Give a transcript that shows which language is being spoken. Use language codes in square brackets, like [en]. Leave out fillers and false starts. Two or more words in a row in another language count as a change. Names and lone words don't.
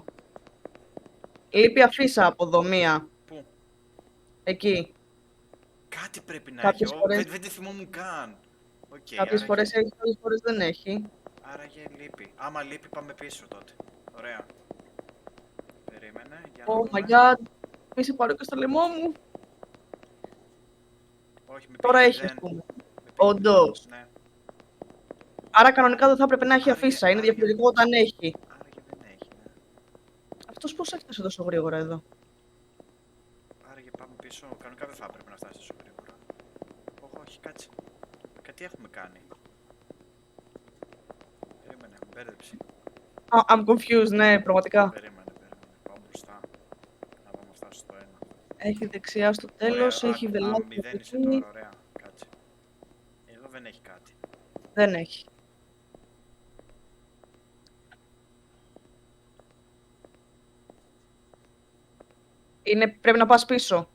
[el] Λείπει αφίσα από εδώ μία. Πού? Εκεί. Κάτι πρέπει να Κάποιες έχει. φορές- Δεν τη θυμόμουν καν. Οκ, Κάποιες φορές έχει, κάποιες φορές δεν έχει. Άραγε λείπει. Άμα λείπει πάμε πίσω τότε. Ωραία. Περίμενε, για να [en] Oh [el] δούμε. [en] my god. [el] Μη σε πάρω και στο λαιμό μου. Όχι, με Τώρα πήγε έχει, ας 0. πούμε. Με πήγε Όντως. 0. Ναι. Άρα κανονικά δεν θα έπρεπε να έχει Άραγε- αφίσα. Είναι άραγε- διαφορετικό όταν έχει. Άραγε δεν έχει, ναι. Αυτός πώς έφτασε τόσο γρήγορα εδώ. Άραγε πάμε πίσω. Κανονικά δεν θα έπρεπε να φτάσει τόσο γρήγορα. Όχι, κάτσε. Κάτι έχουμε κάνει. Περίμενε, με μπέρδεψε. [en] I'm confused, [el] ναι, πραγματικά. Περίμενε. Πάω μπροστά. Να δω να φτάσω στο 1. Έχει δεξιά στο τέλος, Ωραία, έχει α, βελάκι. 0 είσαι εκεί. τώρα, ωραία. Κάτσε. Εδώ δεν έχει κάτι. Δεν έχει. Πρέπει να πας πίσω.